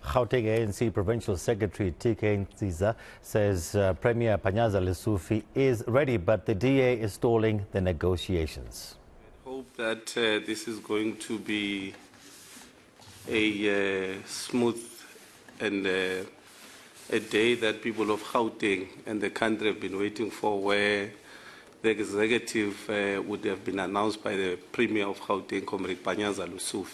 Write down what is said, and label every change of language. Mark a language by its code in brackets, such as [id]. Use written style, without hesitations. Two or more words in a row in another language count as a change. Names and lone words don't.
[en] Gauteng ANC Provincial Secretary Nciza says Premier Panyaza Lesufi is ready, but the DA is stalling the negotiations. I hope that this is going to be a smooth and a day that people of Gauteng and the country have been waiting for, where the executive would have been announced by the Premier of Gauteng, Comrade Panyaza Lesufi.